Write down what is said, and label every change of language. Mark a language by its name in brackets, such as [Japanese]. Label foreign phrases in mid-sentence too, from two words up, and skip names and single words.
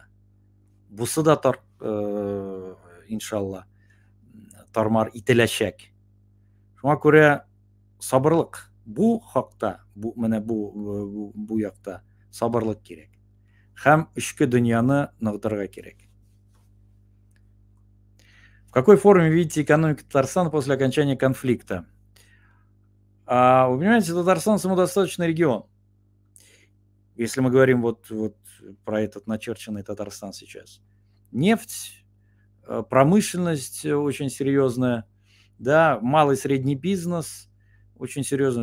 [Tatar] Бұсы да иншалла тармар ителәшәк. Шуңа күрә сабырлык. Бу хакта, бу якта сабырлык кирәк. Һәм эчке дөньяны ныгытырга кирәк. [Russian] В какой форме видите экономику Татарстана после окончания конфликта? Вы понимаете, Татарстан самодостаточный регион. Если мы говорим вот про этот начерченный Татарстан сейчас. Нефть, промышленность очень серьезная, да, малый и средний бизнес очень серьезный.